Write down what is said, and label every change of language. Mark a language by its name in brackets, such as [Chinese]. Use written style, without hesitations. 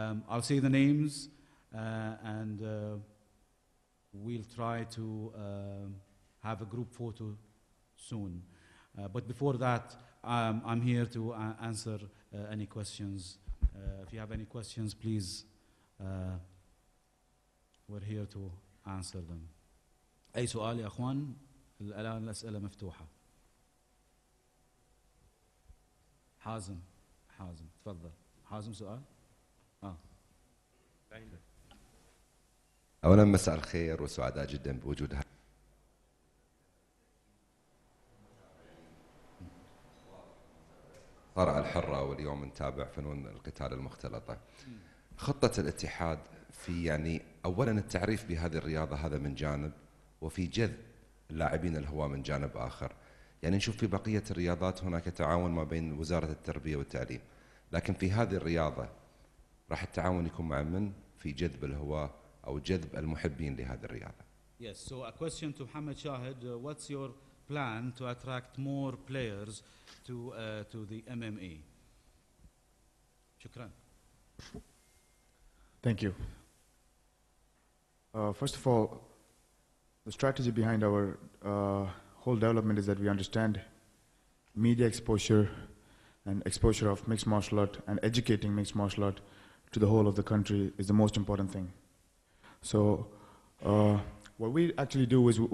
[English] I'll say the names and we'll try to have a group photo soon. But before that, I'm here to answer any questions. If you have any questions, please, we're here to answer them. [Arabic] أي سؤال يا أخوان؟ الآن الأسئلة مفتوحة. حازم تفضل. حازم سؤال؟ أولا مساء الخير وسعداء جدا بوجود المصارعة الحرة، واليوم نتابع فنون القتال المختلطة. خطة الاتحاد في يعني أولا التعريف بهذه الرياضة هذا من جانب، وفي جذب اللاعبين الهواة من جانب آخر. يعني نشوف في بقية الرياضات هناك تعاون ما بين وزارة التربية والتعليم، لكن في هذه الرياضة راح التعاون يكون مع من في جذب الهواة أو جذب المحبين لهذه الرياضة. [English] Yes, so a question to Mohammed Shahid. What's your plan to attract more players to the MMA? [Arabic] شكرا. [English] Thank you. First of all, the strategy behind our whole development is that we understand media exposure and exposure of mixed martial art and educating mixed martial art to the whole of the country is the most important thing. So what we actually do is